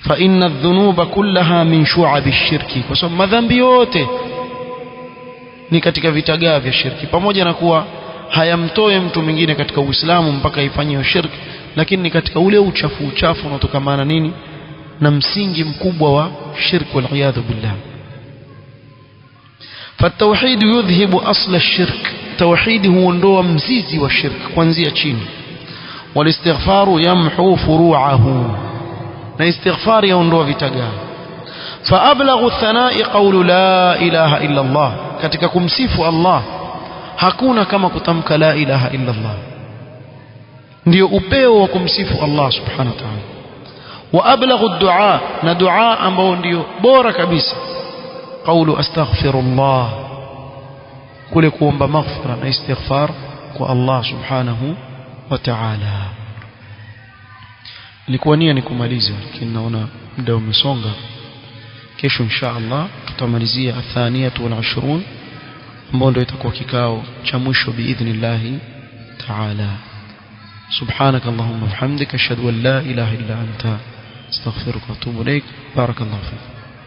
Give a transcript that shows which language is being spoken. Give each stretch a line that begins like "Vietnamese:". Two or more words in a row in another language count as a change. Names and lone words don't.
Arabic: فإن الذنوب كلها من شعب الشرك,
Swahili: kwa sababu madhambi yote ni katika vitagaa vya shirki, pamoja na kuwa hayamtoe mtu mwingine katika Uislamu mpaka ifanywe shirki, lakini ni katika ule uchafu unaotokamana nini na msingi mkubwa wa shirki,
Arabic: والعياذ بالله. فالتوحيد يذهب أصل الشرك، توحيد هو
Swahili: ndoa mzizi wa shirki kuanzia chini.
Arabic: والاستغفار يمحو فروعه،
Swahili: na istighfar yaondoa vitagaa.
Arabic: فأبلغ الثناء قول لا إله إلا الله،
Swahili: katika kumsifu Allah hakuna kama kutamka
Arabic: لا إله إلا الله,
Swahili: ndio upeo wa kumsifu Allah
Arabic: سبحانه وتعالى. وأبلغ الدعاء،
Swahili: na dua ambao ndio bora kabisa
Arabic: قول أستغفر الله،
Swahili: kule kuomba maghfira na istighfar kwa Allah
Arabic: سبحانه وتعالى.
Swahili: Nilikuwa nia nikumaliza, lakini naona muda umesonga. Kesho
Arabic: إن شاء الله
Swahili: tutamalizia
Arabic: الثانية وال
Swahili: 20 ambao ndio itakuwa kikao cha mwisho
Arabic: بإذن الله تعالى. سبحانك اللهم وبحمدك أشهد أن لا إله إلا أنت أستغفرك وأتوب إليك. بارك الله فيك.